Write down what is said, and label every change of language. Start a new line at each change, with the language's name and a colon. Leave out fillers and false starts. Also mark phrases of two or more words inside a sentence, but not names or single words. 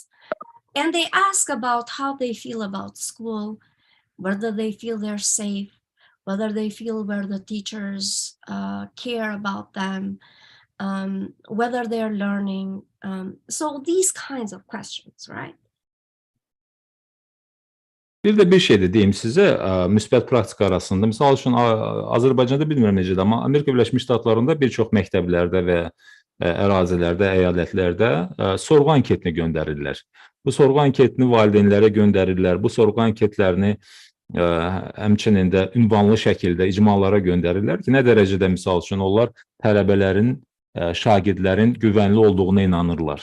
English: And they ask about how they feel about school, whether they feel they're safe, whether they feel where the teachers care about them, whether they're learning. So these kinds of questions, right?
Azerbaijani: Bir də bir şey də deyim sizə, müsbət praktika arasında. Misal üçün, Azərbaycanda bilmirəm necədir, amma Amerika Birləşmiş Ştatlarında bir çox məktəblərdə və ərazilərdə, əyalətlərdə sorğu anketini göndərirlər. Bu sorğu anketini valideynlərə göndərirlər. Bu sorğu anketlərini həmçinin də ünvanlı şəkildə icmalara göndərirlər ki, nə dərəcədə misal üçün onlar tələbələrin, şagirdlərin güvənli olduğuna inanırlar.